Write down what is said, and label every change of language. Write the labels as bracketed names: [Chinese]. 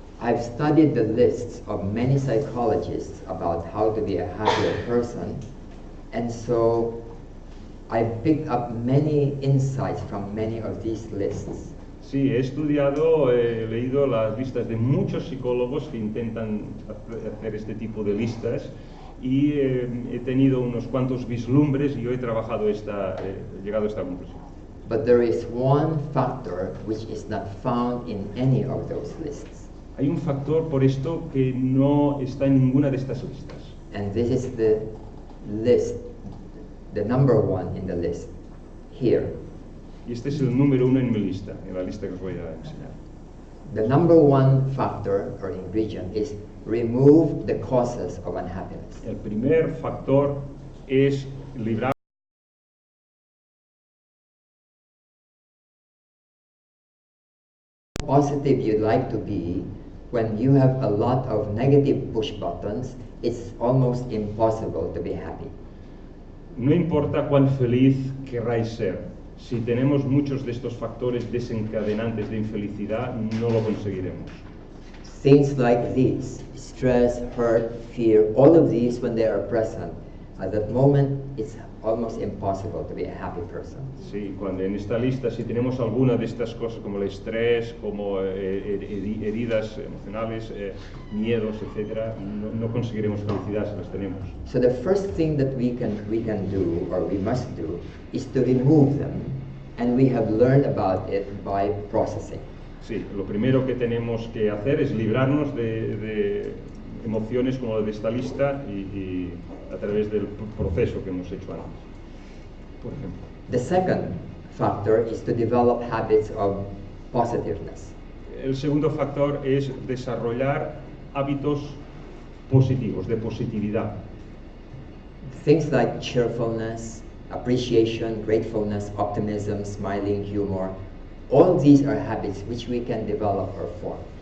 [English] I've studied the lists of many psychologists about how to be a happier person, and so I've picked up many insights from many of these lists. [Spanish] Sí, he leído las listas de muchos psicólogos que intentan hacer este tipo de listas y he tenido unos cuantos vislumbres y yo he llegado a esta conclusión. [English] But there is one factor which is not found in any of those lists. [Spanish] Hay un factor por esto que no está en ninguna de estas listas. [English] And this is the list, the number 1 in the list, here. [Spanish] Y este es el número 1 en mi lista, en la lista que os voy a enseñar. [English] The number 1 factor or ingredient is remove the causes of unhappiness. [Spanish] El primer factor es librar [English] Positive you'd like to be, when you have a lot of negative push buttons, it's almost impossible to be happy. [Spanish] No importa cuán feliz querráis ser, si tenemos muchos de estos factores desencadenantes de infelicidad, no lo conseguiremos. [English] Things like these, stress, hurt, fear, all of these, when they are present, at that moment it's almost impossible to be a happy person. [Spanish] Sí, cuando en esta lista, si tenemos alguna de estas cosas como el estrés, como heridas emocionales, miedos, etc., no conseguiremos felicidad si las tenemos. [English] So the first thing that we can do, or we must do, is to remove them, and we have learned about it by processing. [Spanish] Sí, lo primero que tenemos que hacer es librarnos de emociones como la de esta lista y a través del proceso que hemos hecho antes. Por ejemplo. [English] The second factor is to develop habits of positiveness. [Spanish] El segundo factor es desarrollar hábitos positivos, de positividad. [English] Things like cheerfulness, appreciation, gratefulness, optimism, smiling, humor, all these are habits which we can develop or form.